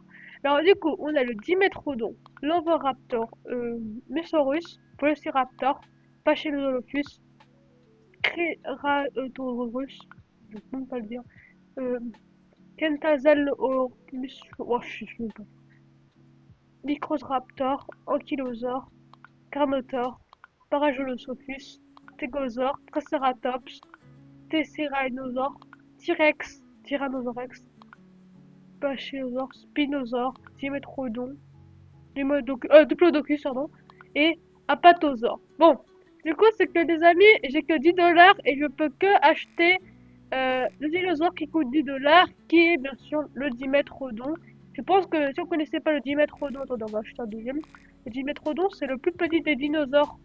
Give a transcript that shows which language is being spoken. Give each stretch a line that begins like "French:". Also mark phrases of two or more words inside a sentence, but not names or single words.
French: Alors du coup, on a le Dimetrodon, l'Oviraptor, Mesaurus, Velociraptor, Pachyolopus, Ceratosaurus, je ne peux même pas le dire, Kentazalosaurus, oh, je sais même pas, Microraptor, Ankylosaure, Carnotaure, Parasaurolophus, Stegosaure, Triceratops, Tesséranosaure, T-Rex, Tyrannosaurus, Pachysaure, Spinosaure, Dimetrodon, Diplodocus, pardon, et Apatosaure. Bon, du coup, c'est que les amis, j'ai que 10 dollars et je peux que acheter le dinosaure qui coûte 10 dollars, qui est bien sûr le Dimetrodon. Je pense que si on connaissait pas le Dimetrodon, attendez, on va acheter un deuxième. Le Dimetrodon, c'est le plus petit des dinosaures.